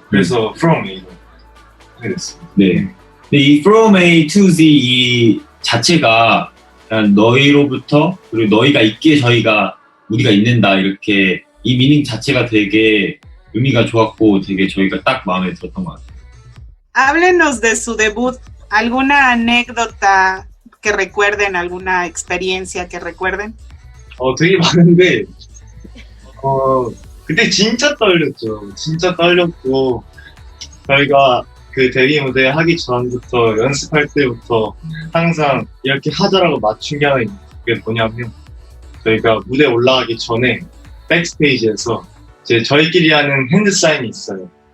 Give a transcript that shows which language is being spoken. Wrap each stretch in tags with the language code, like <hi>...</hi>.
<ko>그래서 From A로 하게 됐어요. 네. 근데 이 From A to Z 이 자체가 그냥 너희로부터 그리고 너희가 있기에 우리가 있는다 이렇게 이 미닝 자체가 되게 의미가 좋았고 되게 저희가 딱 마음에 들었던 것 같아요.</ko> <es>Háblenos de su debut, alguna anécdota que recuerden, alguna experiencia que recuerden.</es> <ko>되게 많은데 그때 진짜 떨렸죠. 진짜 떨렸고 저희가 그 데뷔 무대 하기 전부터 연습할 때부터 항상 이렇게 하자라고 맞춘 게 하나 있는 게 뭐냐면 저희가 무대 올라가기 전에 백스테이지에서 이제 저희끼리 하는 핸드 사인이 있어요.</ko>